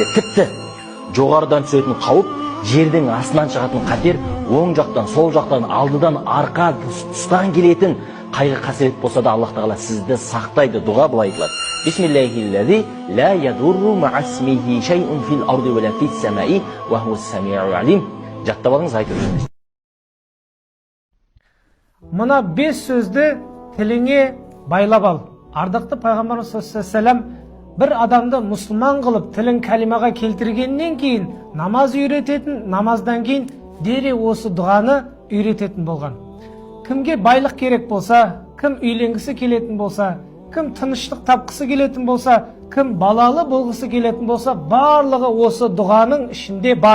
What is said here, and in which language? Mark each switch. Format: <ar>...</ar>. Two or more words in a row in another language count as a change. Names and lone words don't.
<kk>Тіпті жоғарыдан түсетін қауіп, жердің астынан шығатын қатер, оң жақтан, сол жақтан, алдыдан, арқа, тұстан келетін қайғы-қасірет болса да Аллах Тағала сізді сақтайды.</kk> <ar>Дұға былай айтылады. بسم الله الذي لا يضر مع اسمه شيء في الأرض ولا في السماء وهو السميع العليم.</ar> <kk>Жаттап алыңыз, айтып жүріңіз. Мына 5 сөзді тіліңе байлап ал. Ардақты пайғамбарымыз</kk> <ar>صلى الله عليه وسلم</ar> <kk>бір адамды мұсылман қылып тілін кәлимаға келтіргеннен кейін намаз үйрететін, намаздан кейін дереу осы дұғаны үйрететін болған. Кімге байлық керек болса, кім үйленгісі келетін болса, кім тыныштық тапқысы келетін болса, кім балалы болғысы келетін болса, барлығы осы дұғаның ішінде бар.</kk>